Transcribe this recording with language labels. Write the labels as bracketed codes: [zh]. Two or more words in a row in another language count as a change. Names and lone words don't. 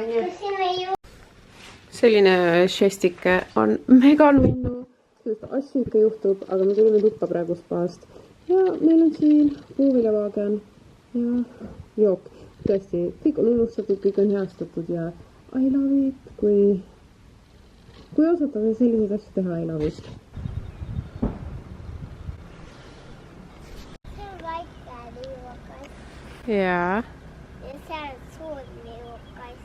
[et] nii. Selline šestike on mega nunnu. Sellest asju ikka juhtub, aga me tulime tuppa praegu spaast. Ja meil on siin puuviljavaagen. Ja jook. Tõesti, kõik on unustatud, kõik on heastatud ja [en] I love it, [et] kui osatakse selliseid asju teha, [en] I love it. [et] See on väike liivakas. Jaa. Ja see on suur liivakas.